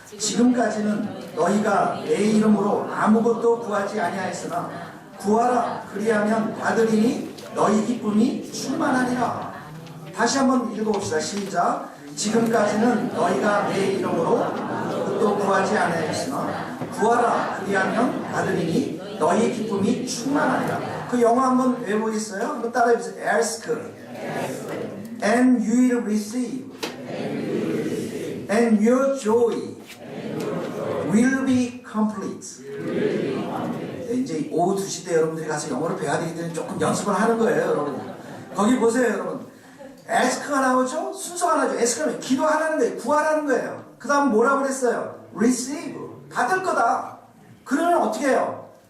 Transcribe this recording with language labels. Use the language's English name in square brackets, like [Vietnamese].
[Korean] 지금까지는 너희가 내 이름으로 아무것도 구하지 아니하였으나 구하라 그리하면 받으리니 너희 기쁨이 충만하리라. 다시 한번 읽어봅시다. 시작. 지금까지는 너희가 내 이름으로 아무것도 구하지 아니하였으나 구하라 그리하면 받으리니 너희 기쁨이 충만하리라. 그 영어 한번 외워보겠어요? 한번 따라해보세요. [English] Ask and you will receive and your joy will be complete. [Korean] 이제 오후 2시 때 여러분들이 가서 영어를 배워야 되기 때문에 조금 연습을 하는 거예요, 여러분. 거기 보세요, 여러분. ask가 나오죠? 순서가 나오죠. ask는 기도하라는 거예요. 구하라는 거예요. 그 다음 뭐라고 그랬어요? receive. 받을 거다. 그러면 어떻게 해요?